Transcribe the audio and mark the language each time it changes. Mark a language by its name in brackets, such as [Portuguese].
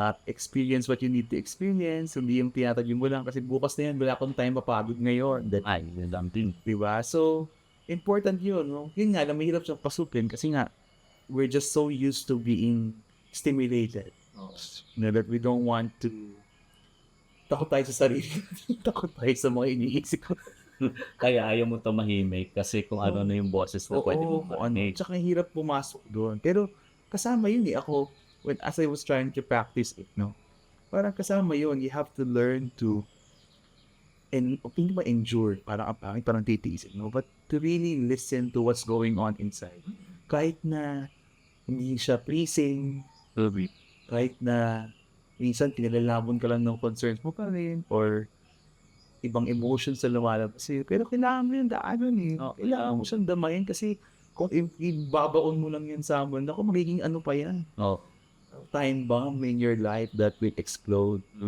[English] Experience what you need to experience. [Filipino] Hindi yung tinatabi mo lang kasi bukas na yan, wala akong time mapagod ngayon. Yun lang din. Diba? So, important yun. No? Yun nga, mahirap siyang pasukin kasi nga, [English] we're just so used to being stimulated. That we don't want to [Filipino] takot tayo sa sarili. Takot tayo sa mga iniisip ko. Kaya ayaw mo tumahimik kasi kung ano na yung boses na pwede Oo, mong kung ano. marinig. Tsaka hirap pumasok doon. Pero kasama yun eh. Ako, [English] as I was trying to practice it, no? [Filipino] Parang kasama yun. [English] You have to learn to [Filipino] hindi ba [English] endure, [Filipino] parang ang pangit, parang titiisin, no? [English] But to really listen to what's going on inside. [Filipino] Kahit na hindi siya pleasing, kahit na minsan tinilalabon ka lang ng concerns mo pa rin, or ibang emotions na lumalabas sa'yo. Pero kailangan mo yung daanan eh. Kailangan mo siyang damayin kasi kung ibabaon mo lang yan sa amin, ako magiging ano pa yan. [English] Time bomb in your life that will explode.